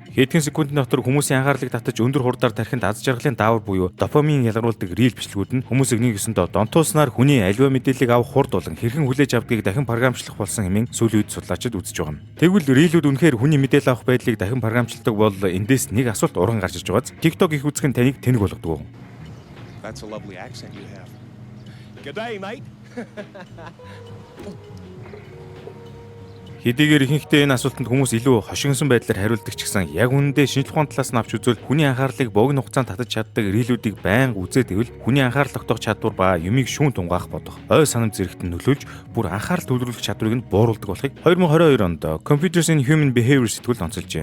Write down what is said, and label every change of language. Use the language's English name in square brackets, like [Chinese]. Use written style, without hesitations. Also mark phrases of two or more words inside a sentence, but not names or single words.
[Mongolian] Хэдхэн секундын дотор хүмүүсийн анхаарлыг татаж өндөр хурдаар тархинд аз жаргалын даавар буюу допамин ялгаруулдаг рил бичлэгүүд нь хүмүүсийг нэг ёсондоо донтууснаар хүний аливаа мэдээллийг авах хурд болон хэрхэн хүлээж авдгийг дахин програмчлах болсон хэмээн сүүлийн үед судлаачид үзэж байгаа юм. Тэгвэл рилүүд үнэхээр хүний мэдээлэл авах байдлыг дахин програмчилдаг бол эндээс нэг асуулт уран гарч иж байгааз TikTok их үзэх нь таныг тэнэг болгодог. [English] That's a lovely accent you have. Good day, mate. [Mongolian] Хэдийгээр ихэнхдээ энэ асуултанд хүмүүс илүү хошигнсон байдлаар хариулдаг ч гэсэн яг үнэндээ шинжлэх ухааны талаас нь авч үзвэл хүний анхаарлыг богино хугацаанд татаж чаддаг рилүүдийг байнга үзээд ивэл хүний анхаарал тогтоох чадвар ба юмыг шүүн тунгаах бодох, ой санам зэрэгт нь нөлөөлж бүр анхаарал төвлөрүүлэх чадварыг нь бууруулдаг болохыг 2022 онд Computers in Human Behavior сэтгүүл онцолжээ.